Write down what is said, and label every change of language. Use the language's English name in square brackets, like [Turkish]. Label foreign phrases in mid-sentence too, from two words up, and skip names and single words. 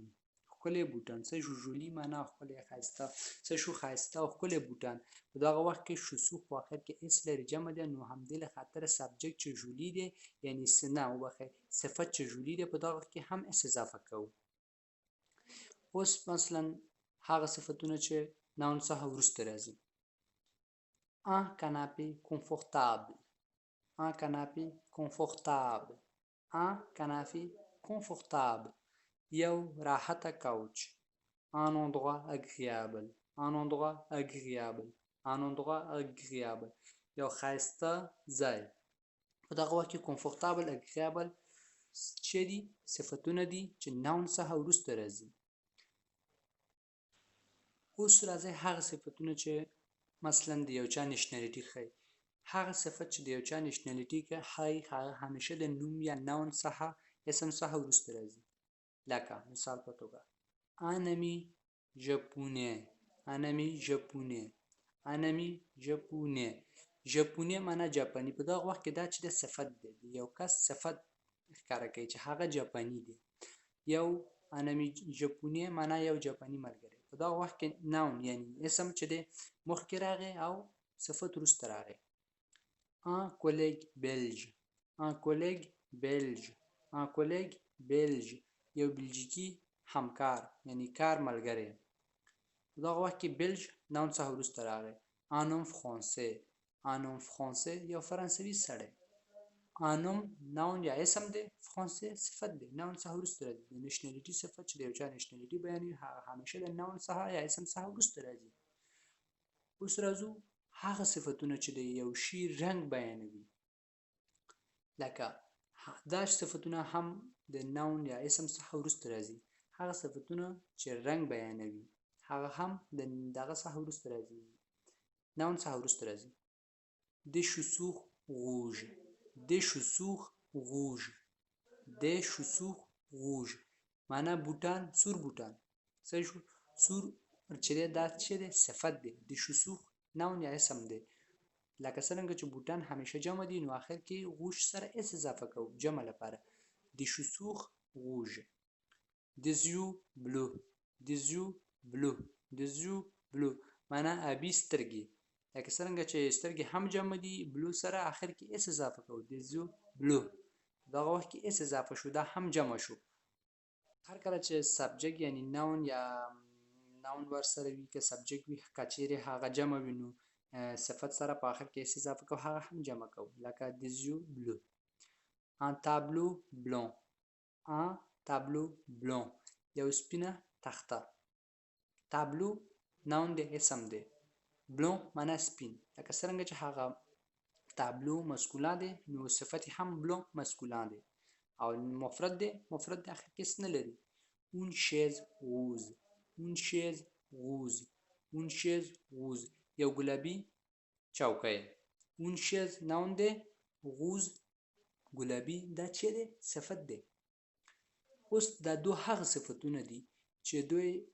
[Pashto] ښکلي بوټان صحیح شو جولی معنا ښکلي ښایسته صحیح شو ښایسته او ښکلي بوټان په دغه وخت کې شوسور په اخر کې اس لري جمع دی نو همدې له خاطره سبجکټ چې جولی دی یعنی سنا وبخښئ صفت چې جولی دی په دغه کې هم اس اضافه کوو اوس مثلا هغه صفتونه چې ناون څخه [French] وروسته راځي un canapé confortable un canapé confortable un canapé confortable [Pashto] یو راحته کوچ [French] un endroit agréable un endroit agréable un endroit agréable [Pashto] یو ښایسته ځای په دغه وخت کې [French] confortable agréable [Pashto] چې دي صفتونه دي چې ناون څخه وروسته راځي اوس راځي هغه صفتونه چې مثلا د یو چا نشنالیټي ښیي هغه صفت چې د یو چا نشنالیټي ښیي هغه همیشه د نوم یا ناون څخه اسم څخه وروسته راځي لکه مثال په توګه [French] un ami japonais un ami japonais un ami japonais japonais [Pashto] معنا جاپاني په دغه وخت کې دا چې د صفت دی یو کس صفت ښکاره کوي چې هغه جاپاني دی یو [French] un ami japonais [Pashto] معنا یو جاپاني ملګری په دغه وخت کې ناون یعنی اسم چې دی مخکې راغی او صفت وروسته راغی [French] un collègue belge un collègue belge un collègue belge [Pashto] یو بلژیکي همکار یعنی کار ملګری په دغه وخت کې بلج ناون څخه وروسته راغی [French] un homme français un homme français [Pashto] یو فرانسوي سړی [French] un homme [Pashto] ناون یا اسم دی فرانسې صفت دی ناون څخه وروسته راځي د نشنالیټي صفت چې د یو چا نشنالیټي بیانوي هغه همیشه د ناون څخه یا اسم څخه وروسته راځي اوس راځو هغه صفتونه چې د یو شي رنګ بیانوي لکه دا صفتونه هم د ناون یا اسم څخه وروسته راځي هغه صفتونه چې رنګ بیانوي هغه هم د دغه څخه وروسته راځي ناون څخه وروسته راځي [French] des chaussures rouges des chaussures rouges des chaussures rouges [Pashto] معنا بوټان سور بوټان صحیح شو سور چې دا چې دی صفت دی د chaussures ناون یا اسم دی لکه څنګه چې بوټان همیشه جمع دي نو آخر کې غوش سره اس اضافه کوو جمع لپاره [French] des chaussures rouges des yeux bleus des yeux bleus des yeux bleus [Pashto] معنا ابي سترګې لکه څنګه چې سترګې هم جمع دي بلو سره آخر کې اس اضافه کوو [French] des yeux bleus [Pashto] دغه وخت کې اس اضافه شو دا هم جمع شو هر کله چې سبجکټ یعنی ناون یا ناون ورسره وي که سبجکټ وي که چیرې هغه جمع وي نو صفت سره په آخر کې اس اضافه کوو هغه هم جمع کوو لکه [French] des yeux bleus un tableau blanc un tableau blanc [Pashto] یو سپینه تخته تابلو ناون دی اسم دی بلون معنا سپین لکه څنګه چې هغه تابلو مسکولا دی نو صفت هم بلون مسکولا دی او مفرد دی اخر کې اس نه لري [French] une chaise rose une chaise rose une chaise rose [Pashto] یو ګلابي چوکۍ [French] une chaise [Pashto] ناون دی روز ګلابي دا چې دی صفت دی اوس دا دو هغه صفتونه دي چې دوی